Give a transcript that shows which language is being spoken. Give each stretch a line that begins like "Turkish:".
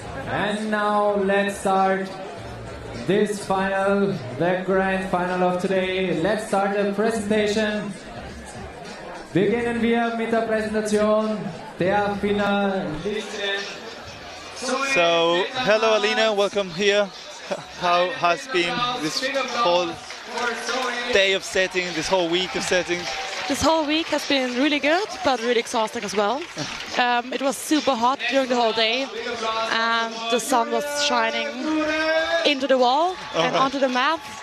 English: And now let's start this final, the grand final of today. Let's start the presentation.
German: Beginnen wir mit der Präsentation der Finalisten.
English: So, hello Alina, welcome here. How has been this whole day of setting, this whole week of setting? This whole week has been really good, but really exhausting as well. It was super hot during the whole day, and the sun was shining into the wall and onto the mat.